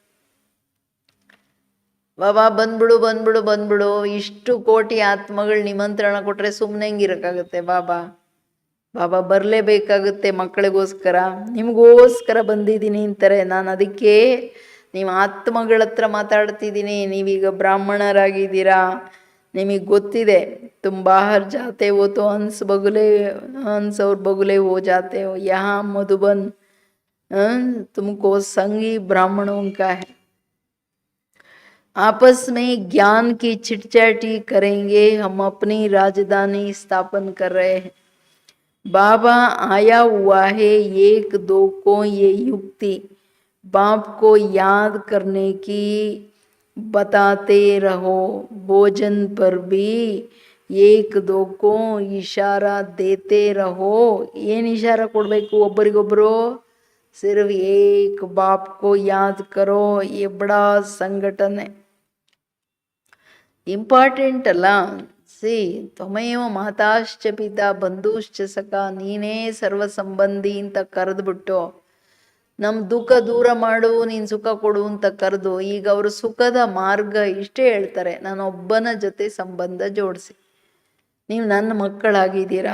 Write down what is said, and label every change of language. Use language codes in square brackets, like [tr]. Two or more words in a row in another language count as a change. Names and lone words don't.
[kn] ಬಾಬಾ ಬಂದ್ಬಿಡು ಬಂದ್ಬಿಡು ಬಂದ್ಬಿಡು, ಇಷ್ಟು ಕೋಟಿ ಆತ್ಮಗಳು ನಿಮಂತ್ರಣ ಕೊಟ್ಟರೆ ಸುಮ್ಮನೆ ಹೆಂಗಿರೋಕ್ಕಾಗುತ್ತೆ? ಬಾಬಾ ಬರಲೇಬೇಕಾಗುತ್ತೆ ಮಕ್ಕಳಿಗೋಸ್ಕರ, ನಿಮಗೋಸ್ಕರ ಬಂದಿದ್ದೀನಿ ಅಂತಾರೆ. ನಾನು ಅದಕ್ಕೆ ನೀವು ಆತ್ಮಗಳ ಹತ್ರ ಮಾತಾಡ್ತಿದ್ದೀನಿ. ನೀವೀಗ ಬ್ರಾಹ್ಮಣರಾಗಿದ್ದೀರಾ, ನಿಮಗೆ ಗೊತ್ತಿದೆ, [hi] तुम बाहर जाते हो तो हंस और बगुले हो जाते हो, यहाँ मधुबन तुमको संगी ब्राह्मणों का है, आपस में ज्ञान की चिटचाटी करेंगे, हम अपनी राजधानी स्थापन कर रहे हैं. बाबा आया हुआ है एक दो को ये युक्ति बाप को याद करने की बताते रहो, भोजन पर भी एक दो को इशारा देते रहो. [kn] ಏನು ಇಶಾರಾ ಕೊಡಬೇಕು ಒಬ್ಬರಿಗೊಬ್ಬರು? [hi] सिर्फ एक बाप को याद करो. ये बड़ा संगठन है, [kn] ಇಂಪಾರ್ಟೆಂಟ್ ಅಲ್ಲ. [sa] ಸಿ ತ್ವಮೇವ ಮಾತಾಶ್ಚ ಪಿತಾ ಬಂಧುಶ್ಚ ಸಖ, [kn] ನೀನೇ ಸರ್ವ ಸಂಬಂಧಿ ಅಂತ ಕರೆದ್ಬಿಟ್ಟು ನಮ್ಮ ದುಃಖ ದೂರ ಮಾಡು, ನೀನು ಸುಖ ಕೊಡು ಅಂತ ಕರೆದು, ಈಗ ಅವರು ಸುಖದ ಮಾರ್ಗ ಇಷ್ಟೇ ಹೇಳ್ತಾರೆ, ನಾನೊಬ್ಬನ ಜೊತೆ ಸಂಬಂಧ ಜೋಡಿಸಿ, ನೀವು ನನ್ನ ಮಕ್ಕಳಾಗಿದ್ದೀರಾ.